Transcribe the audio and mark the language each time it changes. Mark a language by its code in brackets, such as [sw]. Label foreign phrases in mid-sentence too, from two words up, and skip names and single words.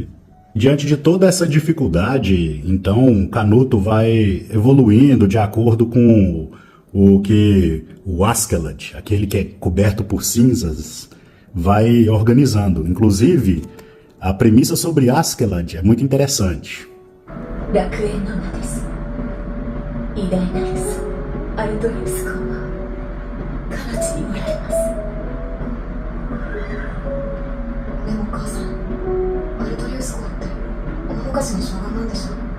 [pt] Diante de toda essa dificuldade, então, Canuto vai evoluindo de acordo com o que o Askeladd, aquele que é coberto por cinzas, vai organizando. Inclusive, a premissa sobre Askeladd é muito interessante. [ja] 楽園の名です。偉大なる祖アルトリウス公は彼地におられます。でも母さん、アルトリウス公って大昔の将軍なんでしょ？